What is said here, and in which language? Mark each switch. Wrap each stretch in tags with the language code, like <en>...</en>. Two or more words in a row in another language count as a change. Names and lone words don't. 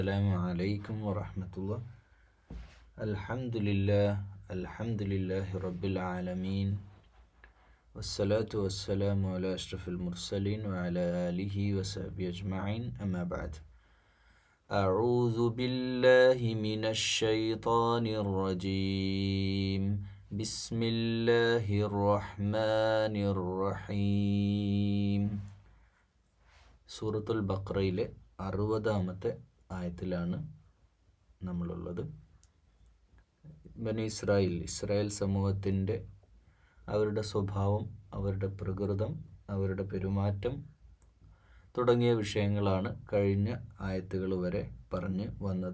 <ar>السلام عليكم ورحمة الله. الحمد لله رب العالمين، والصلاة والسلام على أشرف المرسلين وعلى آله وصحبه أجمعين، أما بعد. أعوذ بالله من الشيطان الرجيم. بسم الله الرحمن الرحيم.</ar> <ml>സൂറത്തുൽ ബഖറയിലെ 60-ാമത്തെ ആയത്തിലാണ് നമ്മളുള്ളത്. ബനി ഇസ്രായേൽ സമൂഹത്തിൻ്റെ അവരുടെ സ്വഭാവം, അവരുടെ പ്രകൃതം, അവരുടെ പെരുമാറ്റം തുടങ്ങിയ വിഷയങ്ങളാണ് കഴിഞ്ഞ ആയത്തുകൾ വരെ പറഞ്ഞു വന്നത്.</ml>